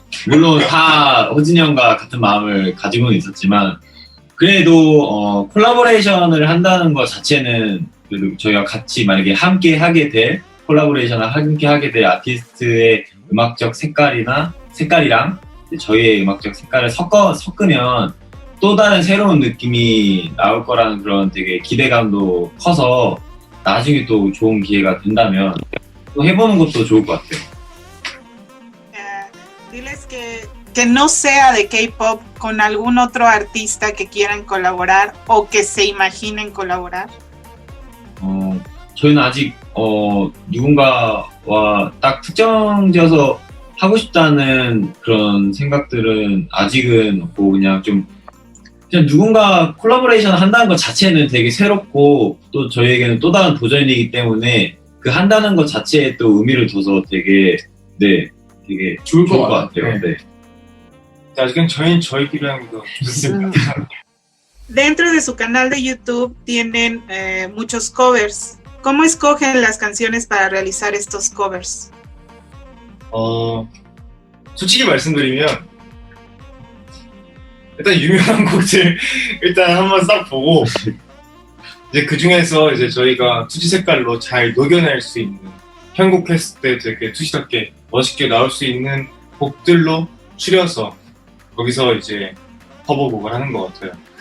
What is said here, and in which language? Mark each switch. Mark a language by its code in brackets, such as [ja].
[ko] 물론 다 호진이 형과 같은 마음을 가지고는 있었지만, 그래도 콜라보레이션을 한다는 것 자체는, 그래도 저희가 같이 만약에 함께 하게 될 콜라보레이션을 함께 하게 될 아티스트의 음악적 색깔이랑 저희의 음악적 색깔을 섞으면 또 다른 새로운 느낌이 나올 거라는 그런 되게 기대감도 커서, 나중에 또 좋은 기회가 된다면 또 해보는 것도 좋을 것 같아요. [es] Diles que no sea de K-pop, con algún otro artista que quieran colaborar o que se imaginen colaborar. [ko] 저희는 아직 누군가와 딱 특정지어서 하고 싶다는 그런 생각들은 아직은 없고, 그냥 누군가 콜라보레이션 한다는 것 자체는 되게 새롭고, 또 저희에게는 또 다른 도전이기 때문에 그 한다는 것 자체에 또 의미를 둬서 되게 좋을 것 같아요. 네. 아직은 저희끼리 하는 거 좋습니다. [es] Dentro de su canal de YouTube tienen muchos covers. ¿Cómo escogen las canciones para realizar estos covers? [ko] 솔직히 말씀드리면 일단 유명한 곡들 일단 한번 싹 보고 이제 그 중에서 이제 저희가 투지 색깔로 잘 녹여낼 수 있는 편곡했을 때 되게 투지답게 멋있게 나올 수 있는 곡들로 추려서 거기서 이제 커버곡을 하는 것 같아요.